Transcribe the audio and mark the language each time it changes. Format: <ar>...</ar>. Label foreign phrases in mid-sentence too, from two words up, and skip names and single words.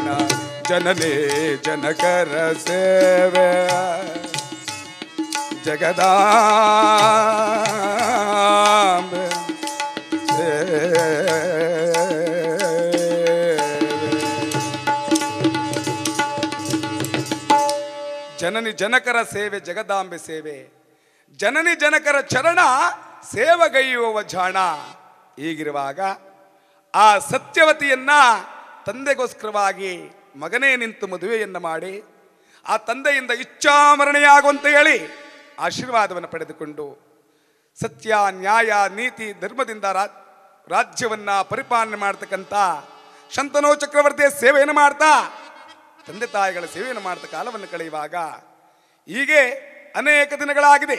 <kn>ಜನನೇ ಜನಕರ ಸೇವೆ ಜಗದಾಂಬೆ ಜನನಿ ಜನಕರ ಸೇವೆ ಜಗದಾಂಬೆ ಸೇವೆ, ಜನನಿ ಜನಕರ ಚರಣ ಸೇವಗೈಯುವ ಜಾಣ. ಹೀಗಿರುವಾಗ ಆ ಸತ್ಯವತಿಯನ್ನ ತಂದೆಗೋಸ್ಕರವಾಗಿ ಮಗನೇ ನಿಂತು ಮದುವೆಯನ್ನು ಮಾಡಿ ಆ ತಂದೆಯಿಂದ ಇಚ್ಛಾಮರಣೆಯಾಗುವಂತೆ ಹೇಳಿ ಆಶೀರ್ವಾದವನ್ನು ಪಡೆದುಕೊಂಡು ಸತ್ಯ ನ್ಯಾಯ ನೀತಿ ಧರ್ಮದಿಂದ ರಾಜ್ಯವನ್ನ ಪರಿಪಾಲನೆ ಮಾಡ್ತಕ್ಕಂಥ ಶಂತನು ಚಕ್ರವರ್ತಿಯ ಸೇವೆಯನ್ನು ಮಾಡ್ತಾ ತಂದೆ ತಾಯಿಗಳ ಸೇವೆಯನ್ನು ಮಾಡ್ತಾ ಕಾಲವನ್ನು ಕಳೆಯುವಾಗ ಹೀಗೆ ಅನೇಕ ದಿನಗಳಾಗಿದೆ.</kn>